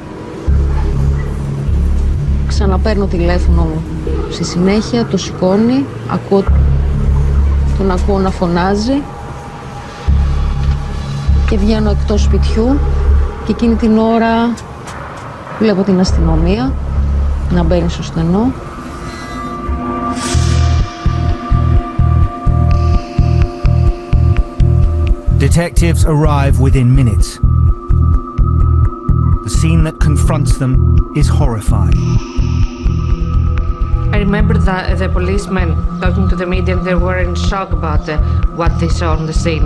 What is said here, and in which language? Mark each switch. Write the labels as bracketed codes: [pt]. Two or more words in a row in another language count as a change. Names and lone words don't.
[el] Ξαναπαίρνω τηλέφωνο μου. Στη συνέχεια το σηκώνει, τον ακούω να φωνάζει και βγαίνω εκτός σπιτιού και εκείνη την ώρα βλέπω την αστυνομία να μπαίνει στο στενό. [en] Detectives arrive within minutes. The scene that confronts them is horrifying. I remember that the policemen talking to the media, and they were in shock about what they saw on the scene.